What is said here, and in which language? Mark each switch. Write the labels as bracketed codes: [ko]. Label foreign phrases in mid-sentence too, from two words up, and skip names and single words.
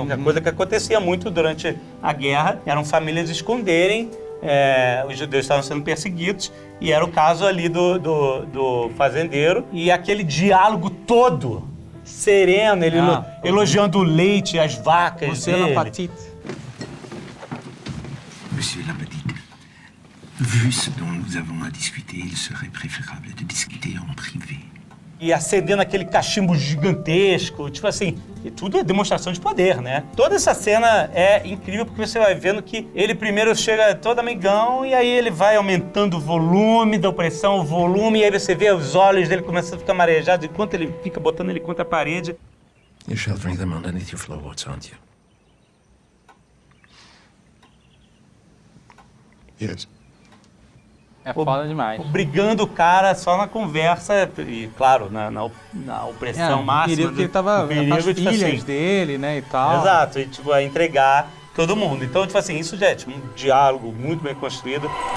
[pt] Uma coisa que acontecia muito durante a guerra, eram famílias esconderem, os judeus estavam sendo perseguidos, e era o caso ali do fazendeiro, e aquele diálogo todo, sereno, ele elogiando o leite, as vacas dele. [fr] Monsieur Lapetite, vu ce dont nous avons à discuter, il serait préférable de discuter en privé. [pt] e acendendo aquele cachimbo gigantesco, tipo assim, e tudo é demonstração de poder, né? Toda essa cena é incrível porque você vai vendo que ele primeiro chega todo amigão e aí ele vai aumentando o volume da opressão, o volume, e aí você vê os olhos dele começando a ficar marejados enquanto ele fica botando ele contra a parede. [en] You're sheltering them underneath your floorboards, aren't you? Yes. [pt] É foda demais. Obrigando o cara só na conversa e, claro, na opressão máxima. Perigo que ele tava com as filhas dele, né, e tal. Exato, e tipo, a entregar todo mundo. Então, tipo assim, isso já é tipo, um diálogo muito bem construído.